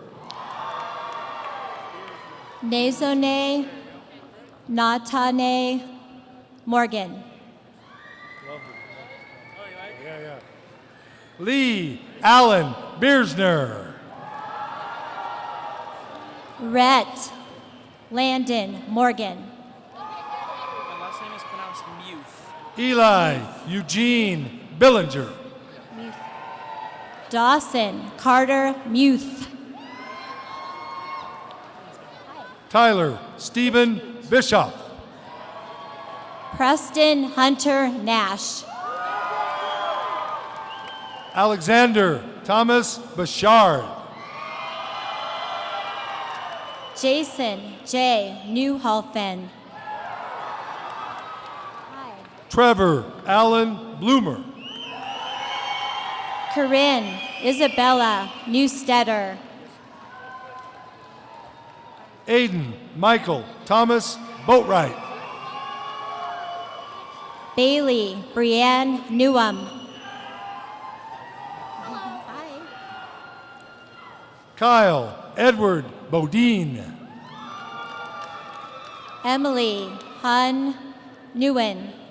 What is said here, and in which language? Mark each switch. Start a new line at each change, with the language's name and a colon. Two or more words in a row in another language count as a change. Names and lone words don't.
English: Nezone Natane Morgan. Lee Allen Biersner. Rhett Landon Morgan. My last name is pronounced Muth. Eli Eugene Billinger. Dawson Carter Muth. Tyler Stephen Bischoff. Preston Hunter Nash. Alexander Thomas Bashard. Jason J. Newholfen. Trevor Allen Bloomer. Corinne Isabella Newstetter. Aiden Michael Thomas Boatwright. Bailey Brienne Newham. Kyle Edward Bodine. Emily Hun Nguyen.